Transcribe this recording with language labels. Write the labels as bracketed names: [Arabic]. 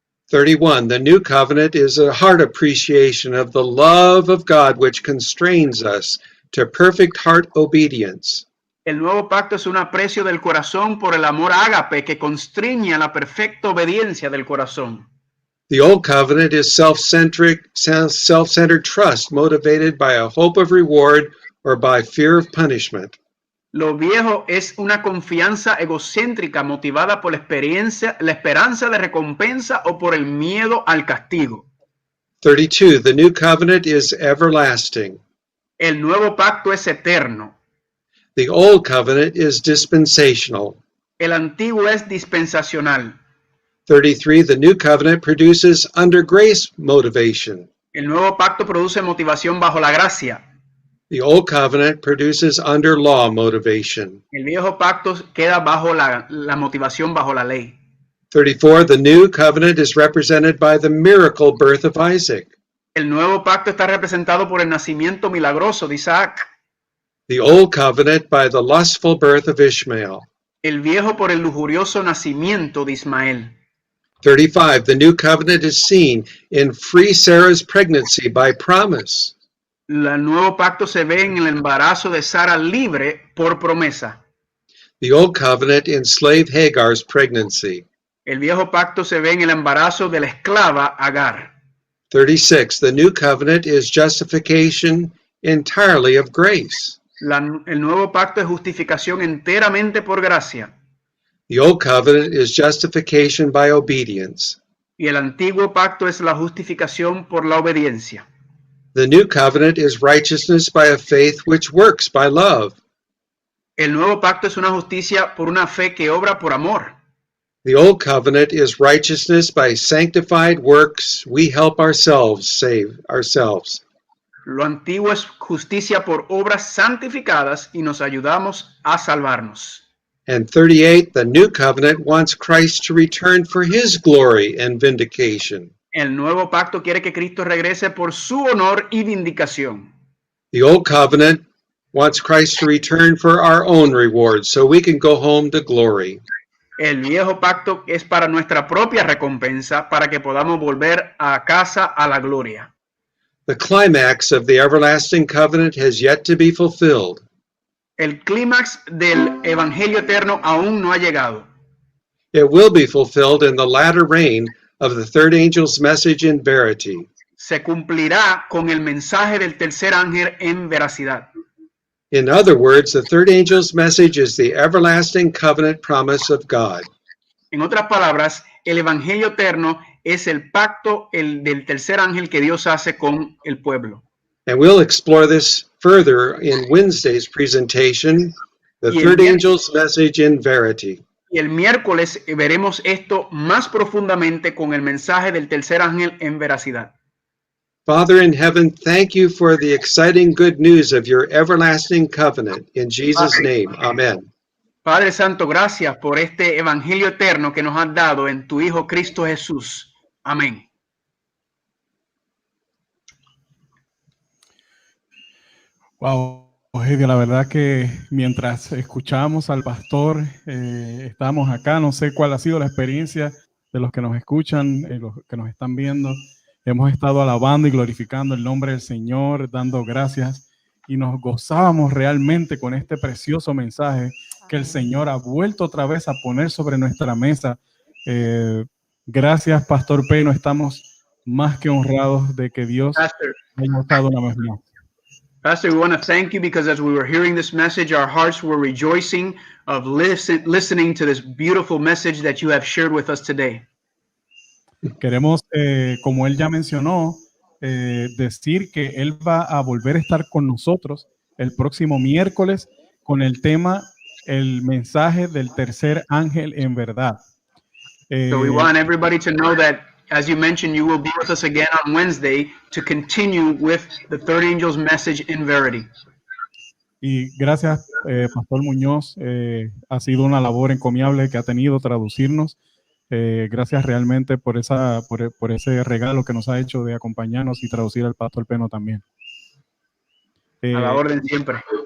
[English] 31, the new covenant is a heart appreciation of the love of God which constrains us to perfect heart obedience. [Spanish] El nuevo pacto es un aprecio del corazón por el amor ágape que constriñe a la perfecta obediencia del corazón. [English] The old covenant is self-centered trust motivated by a hope of reward or by fear of punishment. [Spanish] Lo viejo es una confianza egocéntrica motivada por la esperanza de recompensa o por el miedo al castigo. [English] 32, the new covenant is everlasting. [Spanish] El nuevo pacto es eterno. [English] The old covenant is dispensational. [Spanish] El antiguo es dispensacional. [English] 33, the new covenant produces under grace motivation. [Spanish] El nuevo pacto produce motivación bajo la gracia. [English] The old covenant produces under law motivation. [Spanish] El viejo pacto queda bajo la motivación bajo la ley. [English] 34, the new covenant is represented by the miracle birth of Isaac. [Spanish] El nuevo pacto está representado por el nacimiento milagroso de Isaac. [English] The old covenant by the lustful birth of Ishmael. [Spanish] El viejo por el lujurioso nacimiento de Ismael. [English] 35, the new covenant is seen in free Sarah's pregnancy by promise. [Spanish] El nuevo pacto se ve en el embarazo de Sara libre por promesa. [English] The old covenant in slave Hagar's pregnancy. [Spanish] El viejo pacto se ve en el embarazo de la esclava Agar. [English] 36, the new covenant is justification entirely of grace. [Spanish] El nuevo pacto es justificación enteramente por gracia. [English] The old covenant is justification by obedience. [Spanish] Y el antiguo pacto es la justificación por la obediencia. [English] The new covenant is righteousness by a faith which works by love. [Spanish] El nuevo pacto es una justicia por una fe que obra por amor. [English] The old covenant is righteousness by sanctified works we help ourselves save ourselves. [Spanish] Lo antiguo es justicia por obras santificadas y nos ayudamos a salvarnos. [English] And 38, the new covenant wants Christ to return for his glory and vindication. [Spanish] El nuevo pacto quiere que Cristo regrese por su honor y vindicación. [English] The old covenant wants Christ to return for our own reward so we can go home to glory. [Spanish] El viejo pacto es para nuestra propia recompensa, para que podamos volver a casa a la gloria. [English] The climax of the everlasting covenant has yet to be fulfilled. [Spanish] El clímax del evangelio eterno aún no ha llegado. [English] It will be fulfilled in the latter rain of the third angel's message in verity. [Spanish] Se cumplirá con el mensaje del tercer ángel en veracidad. [English] In other words, the third angel's message is the everlasting covenant promise of God. [Spanish] En otras palabras, el evangelio eterno es el pacto del tercer ángel que Dios hace con el pueblo. [English] And we'll explore this further in Wednesday's presentation, the third angel's message in verity. [Spanish] Y el miércoles veremos esto más profundamente con el mensaje del tercer ángel en veracidad. [English] Father in heaven, thank you for the exciting good news of your everlasting covenant. In Jesus' name, amen. [Spanish] Padre Santo, gracias por este evangelio eterno que nos has dado en tu Hijo Cristo Jesús. Amén. Wow, Eugenia, la verdad que mientras escuchamos al pastor, estamos acá, no sé cuál ha sido la experiencia de los que nos escuchan, los que nos están viendo. Hemos estado alabando y glorificando el nombre del Señor, dando gracias y nos gozábamos realmente con este precioso mensaje que el Señor ha vuelto otra vez a poner sobre nuestra mesa. Gracias, Pastor Peno, estamos más que honrados de que Dios haya estado una vez más. [English] Pastor, we want to thank you because as we were hearing this message, our hearts were rejoicing of listening to this beautiful message that you have shared with us today. [Spanish] Queremos, como él ya mencionó, decir que él va a volver a estar con nosotros el próximo miércoles con el tema el mensaje del tercer ángel en verdad. [English] So we want everybody to know that, as you mentioned, you will be with us again on Wednesday to continue with the third angel's message in verity. [Spanish] Y gracias, Pastor Muñoz, ha sido una labor encomiable que ha tenido traducirnos. Gracias realmente por ese regalo que nos ha hecho de acompañarnos y traducir al Pastor Peno también. A la orden siempre.